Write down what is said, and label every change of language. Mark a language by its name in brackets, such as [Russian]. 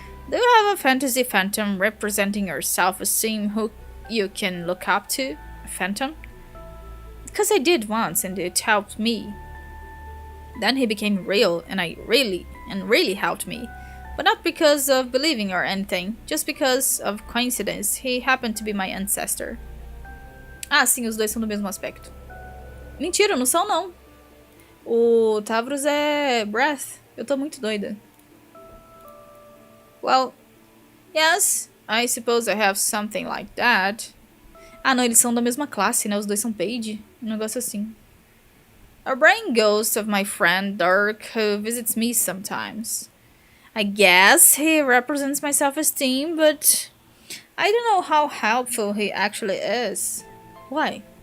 [English] Do you have a fantasy phantom representing your self-esteem who you can look up to? A phantom? Because I did once and it helped me. Then he became real and really helped me. But not because of believing or anything, just because of coincidence, he happened to be my ancestor. [Portuguese] Ah, sim, os dois são do mesmo aspecto. Mentira, não são não. O Tavros é Breath. Eu tô muito doida. [English] Well, yes, I suppose I have something like that. [Portuguese] Ah, não, eles são da mesma classe, né? Os dois são page. Um negócio assim. [English] A brain ghost of my friend Dirk, who visits me sometimes. I guess he represents my self-esteem, but I don't know how helpful he actually is. Why?